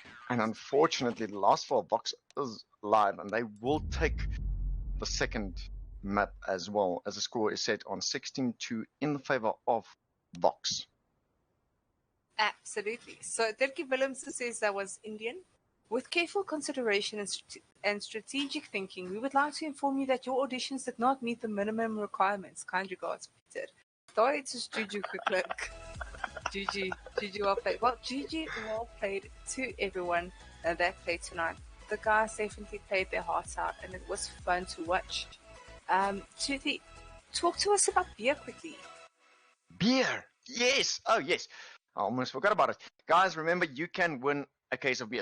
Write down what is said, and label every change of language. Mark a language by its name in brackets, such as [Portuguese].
[English] And unfortunately, the last 4 VoX is live, and they will take the second map as well, as the score is set on 16-2 in favor of VoX. Absolutely. So Turkey Willem says that was Indian. With careful consideration and strategic thinking, we would like to inform you that your auditions did not meet the minimum requirements. Kind regards, Peter. [Afrikaans] Daai het soos Juju geklink. [English] Juju well played. Well, Juju well played to everyone that played tonight. The guys definitely played their hearts out, and it was fun to watch. Tuthi, talk to us about beer quickly. Beer! Yes! Oh, yes. I almost forgot about it. Guys, remember, you can win a case of beer.